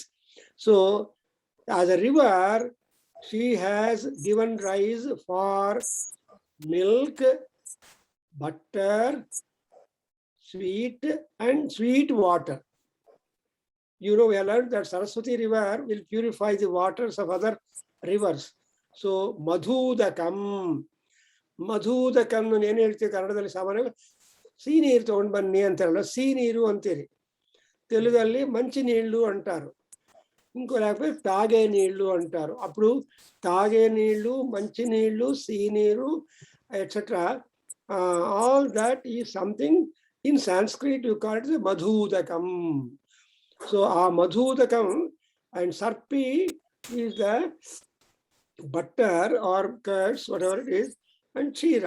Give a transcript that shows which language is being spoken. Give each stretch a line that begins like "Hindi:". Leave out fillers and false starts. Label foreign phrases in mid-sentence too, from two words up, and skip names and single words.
English: So as a river, she has given rise for milk, butter, sweet and sweet water. You know, we have learned that Saraswati river will purify the waters of other rivers.
Kannada: So Madhudakam. Madhudakam ಏನು ಹೇಳ್ತೀವಿ ಕನ್ನಡದಲ್ಲಿ ಸಾಮಾನ್ಯವಾಗಿ ಸಿಹಿ ನೀರು ತಗೊಂಡು ಬನ್ನಿ ಅಂತಾರಲ್ಲ, ಸಿಹಿ ನೀರು ಅಂತೀರಿ.
Telugu: తెలుగుದಲ್ಲಿ మంచి నీళ్లు అంటారు. ఇంకో లేకపోతే తాగే నీళ్లు అంటారు. అప్పుడు తాగే నీళ్లు, మంచి నీళ్లు,
Kannada: ಸಿಹಿ ನೀರು,
English: etcetera, all that is something in Sanskrit you call it madhudakam. So madhudakam and sarpi is the butter or curds, whatever it is, and kshiram.